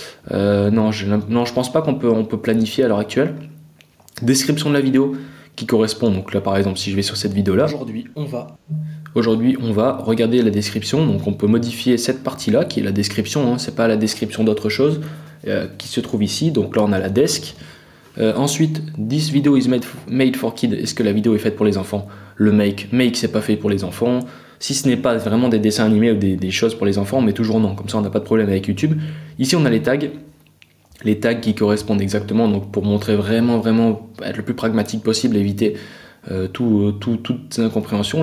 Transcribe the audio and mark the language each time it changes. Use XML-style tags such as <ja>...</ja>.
<fr>Non, je pense pas qu'on peut planifier à l'heure actuelle. Description de la vidéo qui correspond. Donc là, par exemple, si je vais sur cette vidéo-là, aujourd'hui, on va regarder la description. Donc on peut modifier cette partie-là, qui est la description. Hein, c'est pas la description d'autre chose qui se trouve ici. Donc là, on a la desk. Ensuite,</fr> <en>this video is made for kids.</en> <fr>Est-ce que la vidéo est faite pour les enfants? Le make c'est pas fait pour les enfants. Si ce n'est pas vraiment des dessins animés ou des choses pour les enfants, on met toujours non. Comme ça, on n'a pas de problème avec YouTube. Ici, on a les tags qui correspondent exactement. Donc, pour montrer vraiment être le plus pragmatique possible, éviter toute incompréhension.</fr>